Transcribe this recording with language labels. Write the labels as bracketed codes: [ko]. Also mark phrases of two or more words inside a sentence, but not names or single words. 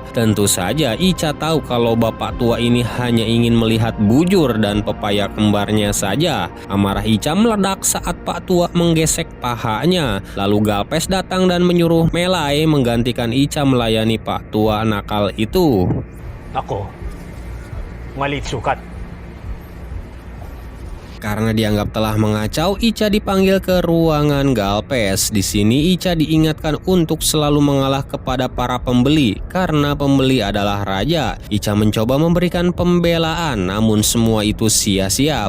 [id] Tentu saja Ica tahu kalau bapak tua ini hanya ingin melihat bujur dan pepaya kembarnya saja. Amarah Ica meledak saat Pak Tua menggesek pahanya. Lalu Galvez datang dan menyuruh Melay menggantikan Ica melayani Pak Tua nakal itu. [tl] Ako, malit sukat. [id] Karena dianggap telah mengacau, Ica dipanggil ke ruangan Galvez. Di sini Ica diingatkan untuk selalu mengalah kepada para pembeli karena pembeli adalah raja. Ica mencoba memberikan pembelaan, namun semua itu sia-sia.